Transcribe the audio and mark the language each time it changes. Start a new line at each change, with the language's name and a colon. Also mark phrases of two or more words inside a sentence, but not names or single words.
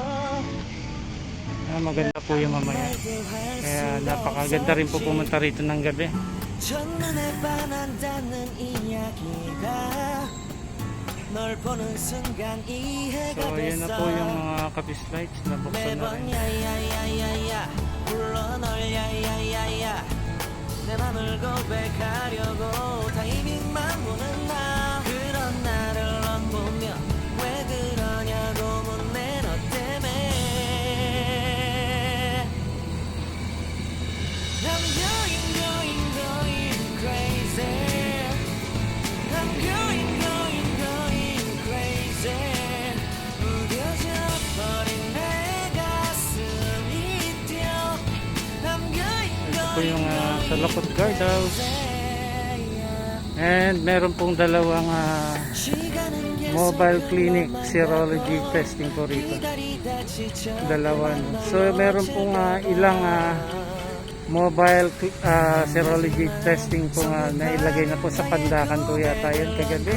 Filipino: Maganda po yung mamaya. Kaya napakaganda rin po pumunta rito ng gabi. So yun na po yung mga kapis lights na buksan na rin.
Korean: 내 맘을 고백하려고 타이밍만 보는 나 그런 나를 넌 보며 왜 그러냐고 묻네 너 때문에
English: I'm going crazy I'm going crazy
Korean: 무뎌져 버린 내 가슴이 뛰어
English: I'm
Filipino: Ito po yung sa Lapot Guardhouse. And meron pong dalawang
English: mobile clinic serology testing
Filipino: po rito. Dalawa. So meron pong ilang
English: mobile serology testing
Filipino: po na ilagay na po sa Pandakan po yata yun kagabi.